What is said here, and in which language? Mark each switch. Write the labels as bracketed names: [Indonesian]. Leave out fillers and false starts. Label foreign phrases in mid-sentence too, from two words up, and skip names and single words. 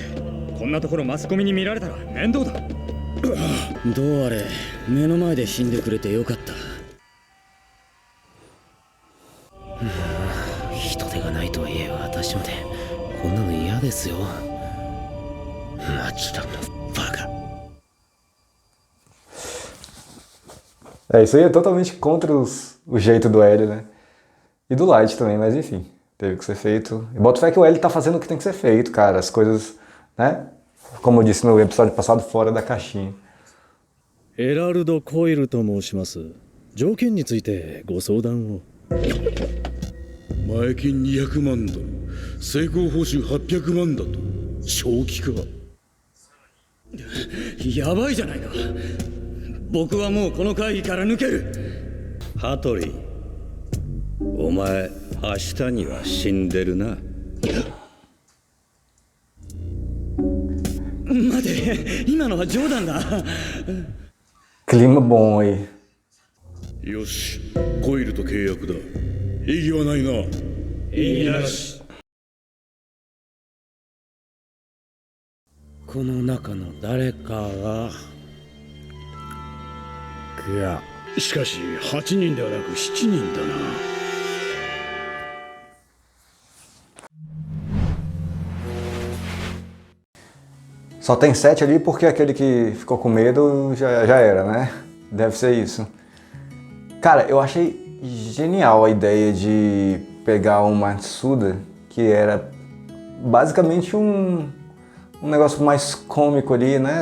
[Japanese] こんなところマスコミに見られたら面倒だ。どうあれ、目の前で死んでくれてよかった。人手がないとはいえ私までこんなの嫌ですよ。松田のバカ。 [Portuguese] Isso aí é totalmente contra o jeito do L, né? E do Light também, mas enfim, teve que ser feito. E boto fé que o L tá fazendo o que tem que ser feito, cara. As coisas, né? Como eu disse no episódio passado, fora da caixinha. [Japanese] エラルド・コイルと申します。条件についてご相談を。前金200万ドル、成功報酬800万だと。正気か。やばいじゃないか。僕はもうこの会議から抜ける。羽鳥、お前明日には死んでるな。待て、今のは冗談だ。 [Portuguese] Clima bom aí. [Japanese] よし、コイルと契約だ。異議はないな。異議なし。この中の誰かがしかし8人ではなく7人だな。 [Portuguese] Só tem 7 ali porque aquele que ficou com medo já era, né? Deve ser isso. Cara, eu achei genial a ideia de pegar o Matsuda, que era basicamente um negócio mais cômico ali, né?